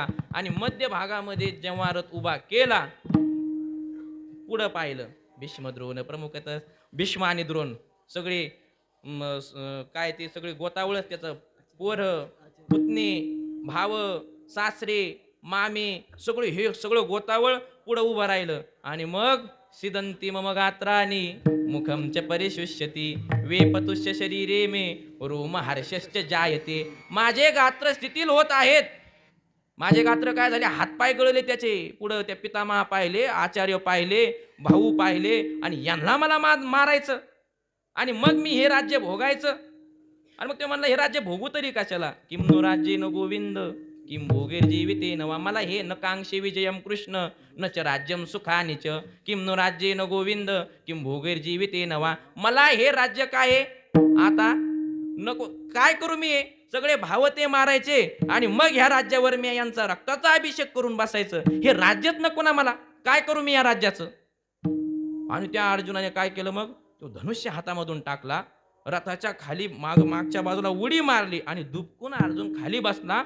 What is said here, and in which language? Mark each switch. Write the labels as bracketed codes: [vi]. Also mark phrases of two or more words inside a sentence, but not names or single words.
[mr] आणि मध्य भागामध्ये जेव्हा रथ उभा केला, पुढं पाहिलं भीष्म द्रोण प्रमुखत. भीष्म आणि द्रोण सगळे काय ते सगळे गोतावळच, त्याचं पोर, पुतणे, भाव, सासरे, मामे, सगळे हे सगळं गोतावळ पुढं उभं राहिलं. आणि मग [sa] सिदंती मम गात्रानी मुखम च परिशुष्यती वेपतुष्य शरीरे मे रोम हर्षश्च जायते. [mr] माझे गात्र स्थितील होत आहेत. माझे गात्र काय झाले? हातपाय गळले त्याचे. पुढं त्या पितामहा पाहिले, आचार्य पाहिले, भाऊ पाहिले. आणि यांना मला मारायचं आणि मग मी हे राज्य भोगायचं. आणि मग ते म्हणलं हे राज्य भोगू तरी कशाला? [sa] किम नो राज्ये न गोविंद किम भोगेर जीविते नवा. [mr] मला हे [sa] न कांक्षे विजयम कृष्ण न च राज्यम सुखानि च किम नो राज्ये न गोविंद किम भोगेर जीविते नवा. [mr] मला हे राज्य काय आहे आता नको. काय करू मी? सगळे भाव ते मारायचे आणि मग ह्या राज्यावर मी यांचा रक्ताचा अभिषेक करून बसायचं. हे राज्यच नको ना मला. काय करू मी या राज्याचं? आणि त्या अर्जुनाने काय केलं? मग तो धनुष्य हातामधून टाकला, रथाच्या खाली मागच्या बाजूला उडी मारली आणि दुबकून अर्जुन खाली बसला.